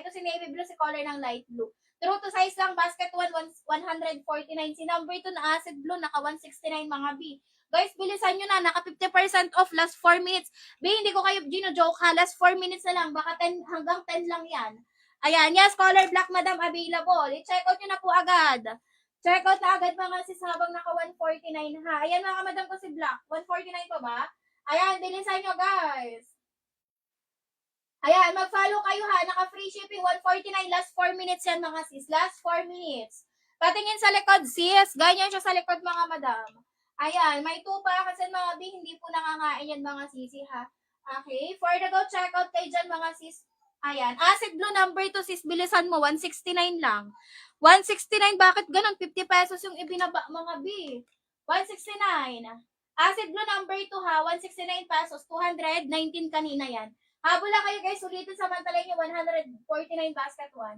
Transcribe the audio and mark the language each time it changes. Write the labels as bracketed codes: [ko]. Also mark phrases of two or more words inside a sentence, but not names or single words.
[tl] Ito si [en] navy blue, [tl] si color ng [en] light blue. True to size [tl] lang, basket 1, 149. Si number 2 na [en] acid blue, [tl] naka 169 mga B. Guys, bilisan nyo na, naka 50% off, [en] last 4 minutes. [tl] B, hindi ko kayo gino-joke ha, [en] last 4 minutes [tl] na lang, baka 10, hanggang 10 lang yan. Ayan, [en] yes, color black madam available. [tl] I-check out nyo na po agad. [en] Check out [tl] na agad mga sis habang naka 149 ha. Ayan mga madam ko si black. 149 pa ba? Ayan, bilisan nyo guys. Ayan, mag-follow kayo ha. Naka- [en] free shipping, [tl] 149. [en] Last 4 minutes [tl] yan mga sis. [en] Last 4 minutes. [tl] Patingin sa likod sis. Ganyan siya sa likod mga madam. Ayan, may 2 pa kasi mga B, hindi po nangangain yan mga sisi ha. [en] Okay, for the go, check out [tl] kayo dyan mga sis. Ayan, [en] acid blue number 2 [tl] sis, bilisan mo, 169 lang. 169, bakit ganun? 50 pesos yung ibinaba mga B. 169. [en] Acid blue number 2 [tl] ha, 169 pesos, 219 kanina yan. Habol lang kayo guys, ulitin samantalay nyo 149 basket 1.